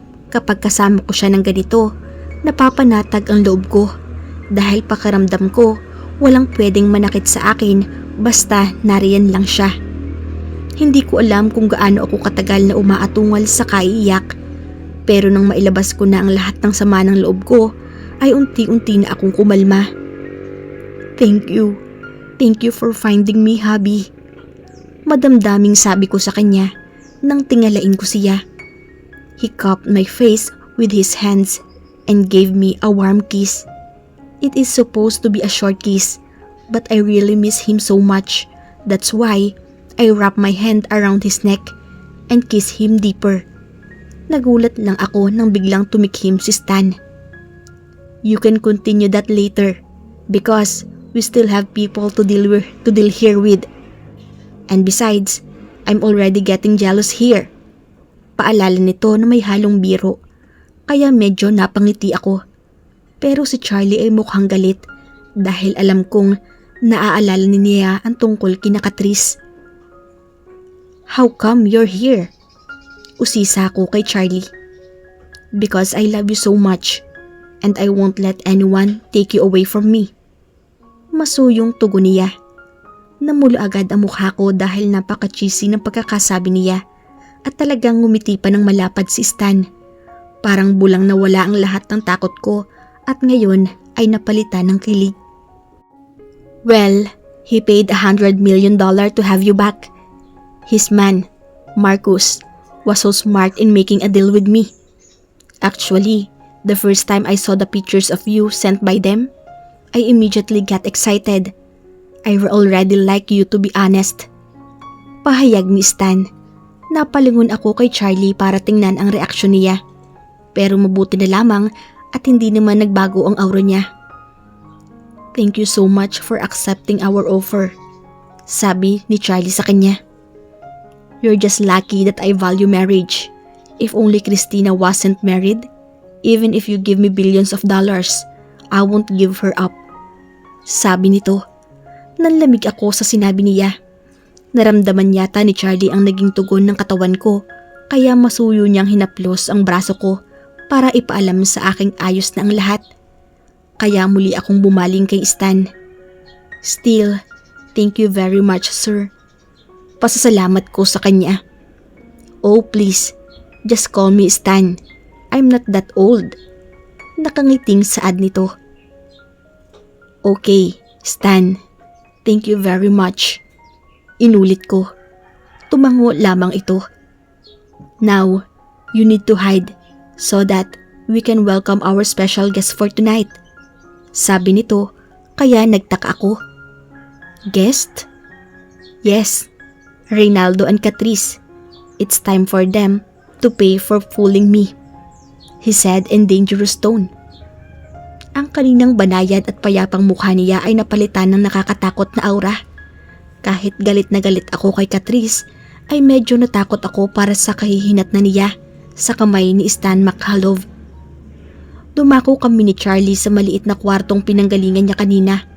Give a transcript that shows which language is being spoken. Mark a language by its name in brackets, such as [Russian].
[Filipino] Kapag kasama ko siya ng ganito, napapanatag ang loob ko dahil pakiramdam ko walang pwedeng manakit sa akin basta nariyan lang siya. Hindi ko alam kung gaano ako katagal na umaatungal sa kaiiyak pero nang mailabas ko na ang lahat ng sama ng loob ko ay unti-unti na akong kumalma. [English] Thank you. Thank you for finding me, hubby. [Filipino] Madamdaming sabi ko sa kanya nang tingalain ko siya. [English] He cupped my face with his hands and gave me a warm kiss. It is supposed to be a short kiss, but I really miss him so much. That's why I wrapped my hand around his neck and kissed him deeper. [Filipino] Nagulat lang ako nang biglang tumikhim si Stan. [English] You can continue that later because we still have people to deal here with. And besides, I'm already getting jealous here. [Filipino] Paalala nito na may halong biro, kaya medyo napangiti ako. Pero si Charlie ay mukhang galit dahil alam kong naaalala niya ang tungkol kina Catrice. [English] How come you're here? [Filipino] Usisa ko kay Charlie. [English] Because I love you so much and I won't let anyone take you away from me. [Filipino] Masuyong tugon niya. Namula agad ang mukha ko dahil napaka-cheesy ng pagkakasabi niya at talagang ngumiti pa ng malapad si Stan. Parang bulang nawala ang lahat ng takot ko at ngayon ay napalitan ng kilig. [English] Well, he paid $100 million to have you back. His man, Marcus, was so smart in making a deal with me. Actually, the first time I saw the pictures of you sent by them, I immediately got excited. I already like you, to be honest. [Filipino] Pahayag ni Stan. Napalingon ako kay Charlie para tingnan ang reaksyon niya. Pero mabuti na lamang at hindi naman nagbago ang aura niya. [English] Thank you so much for accepting our offer, [Filipino] sabi ni Charlie sa kanya. [English] You're just lucky that I value marriage. If only Christina wasn't married, even if you give me billions of dollars, I won't give her up. [Filipino] Sabi nito. Nanlamig ako sa sinabi niya. Naramdaman yata ni Charlie ang naging tugon ng katawan ko kaya masuyo niyang hinaplos ang braso ko para ipaalam sa aking ayos na ang lahat. Kaya muli akong bumaling kay Stan. [English] Still, thank you very much, sir. [Filipino] Pasasalamat ko sa kanya. [English] Oh please, just call me Stan. I'm not that old. [Filipino] Nakangiting saad nito. [English] Okay, Stan. Thank you very much. [Filipino] Inulit ko. Tumango lamang ito. [English] Now, you need to hide so that we can welcome our special guest for tonight. [Filipino] Sabi nito, kaya nagtaka ako. [English] Guest? Yes, Reynaldo and Catrice. It's time for them to pay for fooling me, he said in dangerous tone. [Filipino] Ang kaninang banayad at payapang mukha niya ay napalitan ng nakakatakot na aura. Kahit galit na galit ako kay Catrice, ay medyo natakot ako para sa kahihinat na niya sa kamay ni Stan Machalow. Dumako kami ni Charlie sa maliit na kwartong pinanggalingan niya kanina.